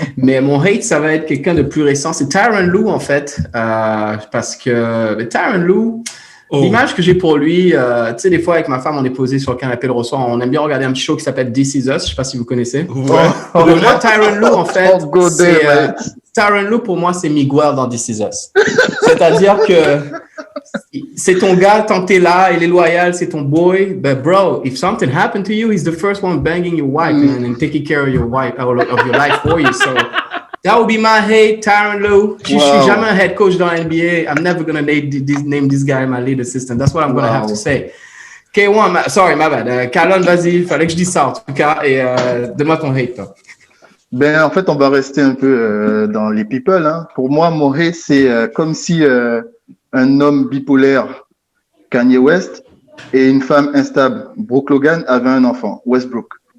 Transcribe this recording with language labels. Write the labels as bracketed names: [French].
[French] Mais mon hate, ça va être quelqu'un de plus récent. C'est Tyronn Lue, en fait, parce que Tyronn Lue, l'image que j'ai pour lui, tu sais, des fois avec ma femme, on est posé sur le canapé le soir, on aime bien regarder un petit show qui s'appelle [English] This Is Us. [French] Je sais pas si vous connaissez. Ouais. Moi, Tyronn Lue, en fait, Tyronn Lue, pour moi, c'est Miguel dans This Is Us. C'est-à-dire que c'est ton gars, tant que t'es là, il est loyal, c'est ton boy. [English] But bro, if something happened to you, he's the first one banging your wife, man, and taking care of your wife, of your life for you. So that would be my hate, Tyronn Lue. [French] Je suis jamais un head coach dans la NBA. [English] I'm never gonna name this guy my lead assistant. That's what I'm gonna have to say. K1, sorry, my bad. [French] Calonne, vas-y, [English] fallait que je dise ça en tout cas. [French] Et donne-moi ton hate, toi. Ben, en fait, on va rester un peu dans les people. Hein. Pour moi, mon hate, c'est comme si un homme bipolaire, Kanye West, et une femme instable, Brooke Logan, avaient un enfant, Westbrook.